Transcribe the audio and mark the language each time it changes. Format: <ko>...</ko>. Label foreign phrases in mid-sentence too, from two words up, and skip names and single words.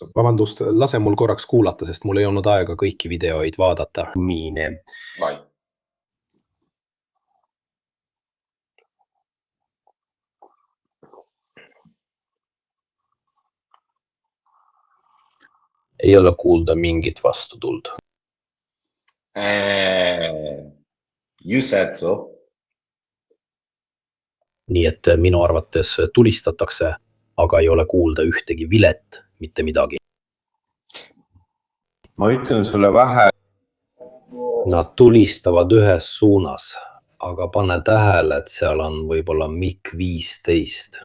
<et>Vabandust, lase mul korraks kuulata, sest mul ei olnud aega kõiki videoid vaadata. Miine. Vai. Ei ole kuulda mingit vastutuld.</et> <en>You said so.</en> <et>Nii et minu arvates tulistatakse, aga ei ole kuulda ühtegi vilet, mitte midagi. Ma ütlen sulle vähe Nad tulistavad ühes suunas, aga pane tähele, et seal on võib-olla MiG-15.</et>